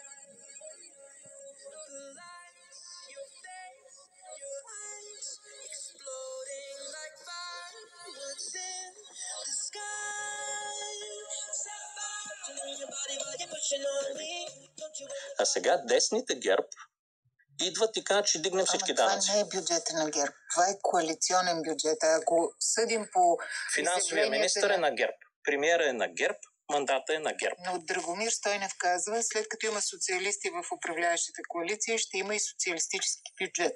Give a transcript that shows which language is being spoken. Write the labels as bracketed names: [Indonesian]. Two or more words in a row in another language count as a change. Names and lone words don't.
[English] The lights, your face, your eyes, exploding like fireworks in the sky. Sapphire, touching your body while you're pushing on me. Don't you [Bulgarian] А сега десните ГЕРБ идват и казват, че дигнем всички данъци. Това не е бюджета на ГЕРБ. Това е коалиционен бюджет. Ако съдим по Финансовия министър е на ГЕРБ. Премиера е на ГЕРБ. Мандата е на ГЕРБ. Но Драгомир Стойнев казва, след като има социалисти в управляващата коалиция, ще има и социалистически бюджет.